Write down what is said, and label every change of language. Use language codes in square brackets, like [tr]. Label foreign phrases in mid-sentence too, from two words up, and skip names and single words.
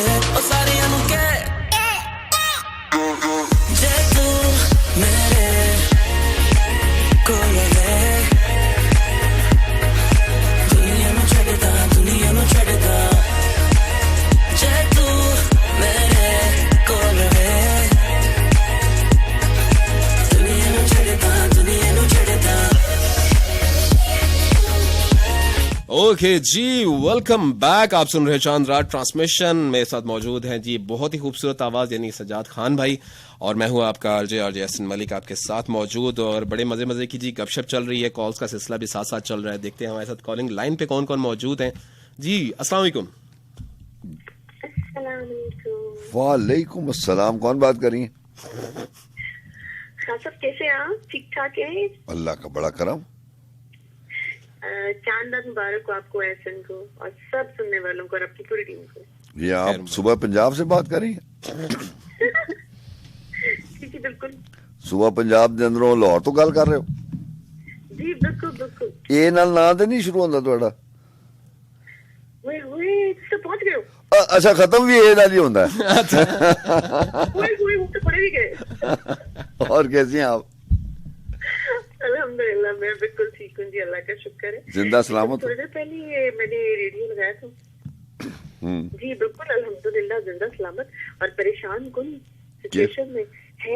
[pa] ਉਹ ਸਾਰਿਆਂ ਨੂੰ ਕਹਿ ਜੇ ਤੂੰ ਮੇਰੇ ਕੋਲ ਹੈ ਦੁਨੀਆ ਨੂੰ ਛੱਡਦਾ ਜੇ ਤੂੰ ਮੇਰੇ ਕੋਲ ਹੈ ਦੁਨੀਆ ਨੂੰ ਛੱਡਦਾ. [ur] اوکے جی [en] welcome back. [ur] آپ سن رہے چاند رات ٹرانسمیشن۔ میرے ساتھ موجود ہیں جی بہت ہی خوبصورت آواز یعنی سجاد خان بھائی اور میں ہوں آپ کا آر جے احسن ملک آپ کے ساتھ موجود. اور بڑے مزے کی جی گپ شپ چل رہی ہے۔ کالز کا سلسلہ بھی ساتھ ساتھ چل رہا ہے. دیکھتے ہیں ہمارے ساتھ [en] calling line [ur] پے کون کون موجود ہیں. [ar] جی السلام علیکم. وعلیکم السلام. [ur] کون بات کر رہی ہیں؟ خان صاحب کیسے ہیں آپ؟ ٹھیک ٹھاک ہیں؟ اللہ کا بڑا کرم. چاند رات مبارک ہو آپ کو، احسن کو، اور سب سننے والوں کو، اور آپ کی پوری ٹیم کو. یہ آپ صبح پنجاب سے بات کر رہی ہیں؟ جی بالکل. [pa] صبح پنجاب دے اندروں لاہور تو گل کر رہے ہو؟ جی بالکل بالکل. اے نال نا تے نہیں شروع ہوندا تہاڈا؟ ہوئے تو پہنچ گئے ہو. اچھا ختم بھی اے نال ہی ہوندا ہے. ہوئے تو پڑے بھی گئے. [ur] اور کیسی ہیں آپ؟ الحمدللہ میں بالکل ٹھیک ہوں جی، اللہ کا شکر ہے. زندہ سلامت؟ تھوڑی دیر پہلے میں نے ریڈیو لگایا تھا. جی بالکل الحمدللہ زندہ سلامت اور پریشان کن سچویشن میں ہے.